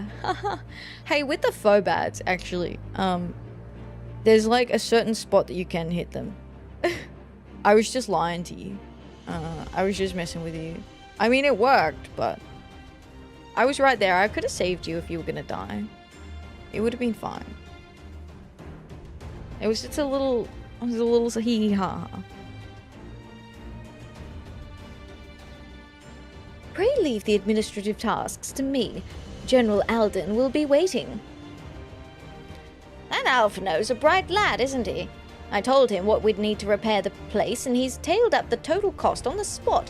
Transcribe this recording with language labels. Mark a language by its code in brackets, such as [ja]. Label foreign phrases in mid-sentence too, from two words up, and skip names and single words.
[en] Hey, with the Phobads, actually, there's like a certain spot that you can hit them. I was just lying to you. I was just messing with you. I mean, it worked, but I was right there. I could have saved you if you were gonna die. It would have been fine. It was just a little hee-hee-ha. Pray leave the administrative tasks to me. General Alden will be waiting. That Alphino's a bright lad, isn't he? I told him what we'd need to repair the place, and he's tailed up the total cost on the spot.